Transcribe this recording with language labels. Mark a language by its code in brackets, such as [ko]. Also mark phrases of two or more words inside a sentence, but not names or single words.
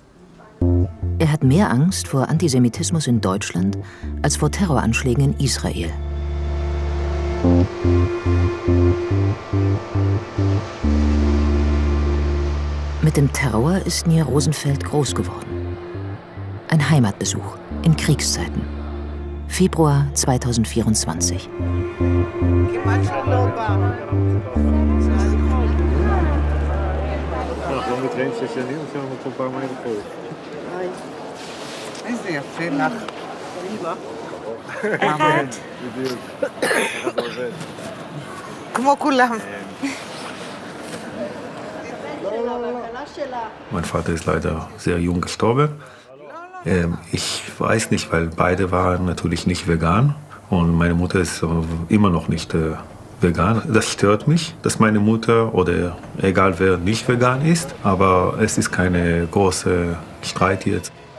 [de] Er hat mehr Angst vor Antisemitismus in Deutschland als vor Terroranschlägen in Israel. Mit dem Terror ist Nir Rosenfeld groß geworden. Ein Heimatbesuch in Kriegszeiten. Februar 2024. [he] איזה יפה לך. אחד. כמו כולם. [de] Mein Vater ist leider sehr jung gestorben. Ich weiß nicht, weil beide waren natürlich nicht vegan und meine Mutter ist immer noch nicht vegan. Das stört mich, dass meine Mutter oder egal wer nicht vegan ist, aber es ist keine große Streit jetzt.